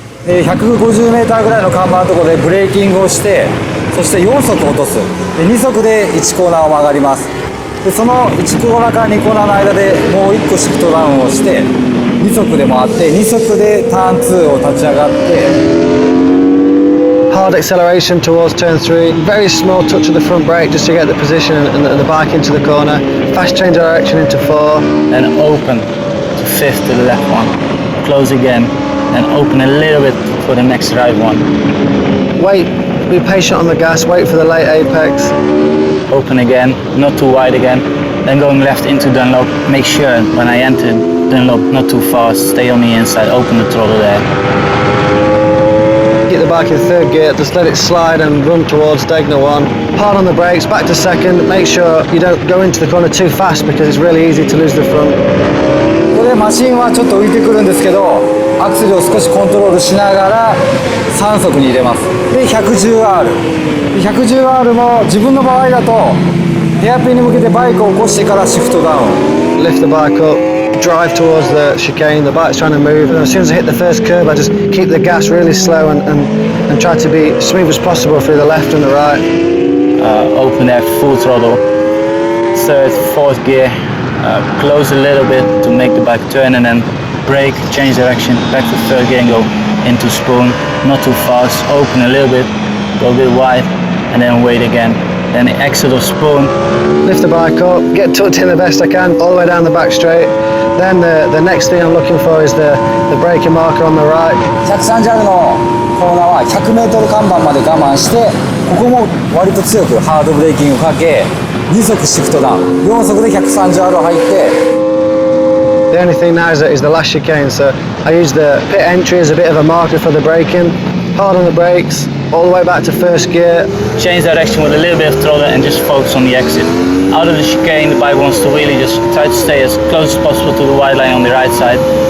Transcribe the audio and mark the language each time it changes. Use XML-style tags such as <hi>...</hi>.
<ja>150m ぐらいの看板のところでブレーキングをして、そして4速落とす。で2速で1コーナーを曲がります。でその1コーナーから2コーナーの間でもう1個シフトダウンをして2速で回って2速でターン2を立ち上がって</ja> <en>Hard acceleration towards turn 3, very small touch of the front brake just to get the position and the bike into the corner, fast change of direction into 4. Then open to fifth to the left one, close again, then open a little bit for the next right one. Wait, be patient on the gas, wait for the late apex. Open again, not too wide again, then going left into Dunlop. Make sure when I enter Dunlop not too fast, stay on the inside, open the throttle there. Get the bike in third gear, just let it slide and run towards Degner 1. Hard on the brakes, back to second, make sure you don't go into the corner too fast because it's really easy to lose the front.</en> <ja>ここでマシンはちょっと浮いてくるんですけど、アクセルを少しコントロールしながら3速に入れます。で 110R。110R も自分の場合だとヘアピンに向けてバイクを起こしてからシフトダウン。</ja> <en>Lift the bike up, drive towards the chicane, the bike's trying to move, and as soon as I hit the first curve I just keep the gas really slow and try to be smooth as possible through the left and the right. Open there, full throttle, third, fourth gear, close a little bit to make the bike turn and then brake, change direction, back to third gear and go into spoon, not too fast, open a little bit, go a bit wide and then wait again. Then the exit of spoon. Lift the bike up, get tucked in the best I can, all the way down the back straight. Then the next thing I'm looking for is the braking marker on the right.</en> <ja>130R のコーナーは 100m 看板まで我慢して、ここも割と強くハードブレーキングをかけ、2速シフトダウン、4速で 130R 入って。</ja> <en>The only thing now is the last chicane, so I use the pit entry as a bit of a marker for the braking, hard on the brakes, all the way back to first gear. Change direction with a little bit of throttle and just focus on the exit. Out of the chicane, the bike wants to really just try to stay as close as possible to the white line on the right side.</en>